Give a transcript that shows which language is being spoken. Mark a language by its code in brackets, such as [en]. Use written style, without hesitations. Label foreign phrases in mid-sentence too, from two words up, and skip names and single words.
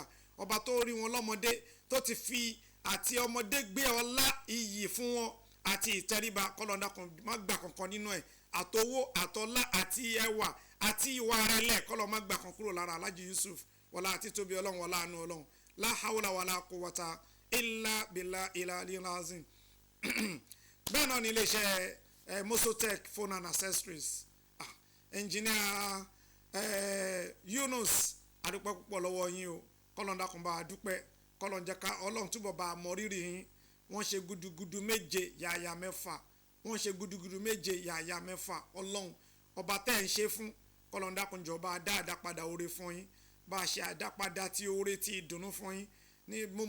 [yo] Ọba tó rí wọn lọ́mọdé tó ti fi àti ọmọdé gbé ọlá iyì fún wọn àti ìtẹríba, kọ́lọ́run dákun má gbà kankan nínú ẹ̀, àtowó àtọlá àti ẹwà àti ìwà rẹ̀lẹ̀, kọ́lọ́run má gbà kan kúrò lára Alhaji Yusuf wọlá àti tóbi Ọlọ́run wọlá àánú Ọlọ́run [ar] لا حول ولا قوة إلا بالله العلي العظيم. [yo] Bẹ́ẹ̀ náà ni iléeṣẹ́ Mosotech [en] phone and accessories. [yo] Engineer Yunus adúpẹ́ púpọ̀ lọ́wọ́ yín o, kọ́lọ́n dákun bá a dúpẹ́, kọ́lọ́n jẹ́ ká Ọlọ́run túbọ̀ bá a mọ rírì yín, wọ́n ṣe gudugudu méje yàyà mẹ́fà wọ́n ṣe gudugudu méje yàyà mẹ́fà ọlọ́run ọba tẹ́ ń ṣe fún kọ́lọ́n dákunjọ́ bá dá àdápadà oore fún yín bá a ṣe àdápadà tí oore tí ìdùnnú fún yín ní